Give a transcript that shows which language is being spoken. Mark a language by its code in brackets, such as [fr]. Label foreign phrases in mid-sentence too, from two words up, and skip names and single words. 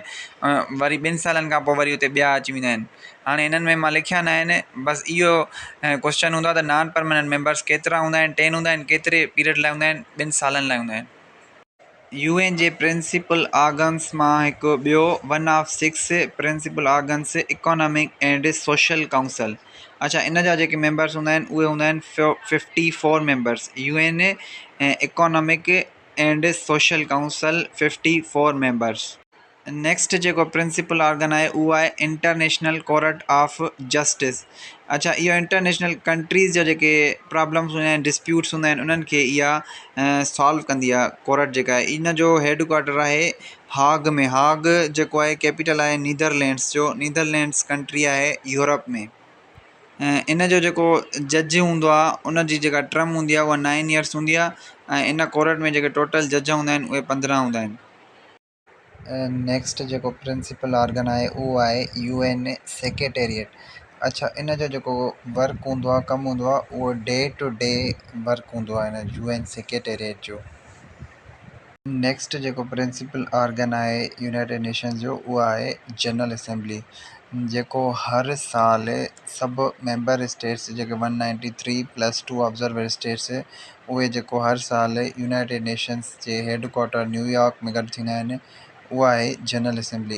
[sd] वरी 2 सालनि खां पोइ वरी उते ॿिया अची वेंदा आहिनि। हाणे इन्हनि में मां लिखिया न आहिनि, बसि इहो क्वेश्चन हूंदो आहे त [en] non permanent members [sd] केतिरा हूंदा आहिनि, 10 हूंदा आहिनि, केतिरे पीरियड लाइ हूंदा आहिनि, 2 सालनि लाइ हूंदा आहिनि। UN जे [en] principal organs [sd] मां हिकु ॿियो [en] 1 of 6 principal organs Economic and Social Council. [sd] अच्छा, इन जा जेके मेंबर्स हूंदा आहिनि उहे हूंदा आहिनि 54 मेंबर्स। UN इकोनॉमिक एंड सोशल काउंसल 54 मेंबर्स। नेक्स्ट जेको [en] principal organ [sd] आहे उहो आहे इंटरनेशनल कोर्ट ऑफ जस्टिस। अच्छा, इहो [en] international countries [sd] जा जेके प्रॉब्लम्स हूंदा आहिनि, डिस्प्यूट्स हूंदा आहिनि, उन्हनि खे इहा सॉल्व कंदी आहे कोर्ट जेका आहे। इन जो [en] head quarter [sd] आहे हाग में। हाग जेको आहे कैपिटल आहे नीदरलैंड्स जो। नीदरलैंड्स कंट्री आहे यूरोप में। इन जो जेको जज हूंदो आहे उन जी जेका टर्म हूंदी आहे उहा 9 ईयर्स हूंदी आहे ऐं इन कोर्ट में जेके [en] total judge [sd] हूंदा आहिनि उहे 15 हूंदा आहिनि। नेक्स्ट जेको [en] principal organ [sd] आहे उहो आहे UN सेक्रेटेरिएट। अच्छा, इन जो जेको वर्क हूंदो आहे, कमु हूंदो आहे, उहो [en] day to day work [sd] हूंदो आहे इन UN सेक्रेटेरिएट जो। नेक्स्ट जेको [en] principal organ [sd] आहे यूनाइटेड नेशंस जो उहो आहे जनरल असेंबली, जेको हर साल सभु [en] member states [sd] जेके 193 + 2 [en] observer states, [sd] उहे जेको हर साल यूनाइटेड नेशंस जे [en] head quarter [sd] न्यूयॉर्क में गॾु थींदा आहिनि, उहा आहे जनरल असेंबली।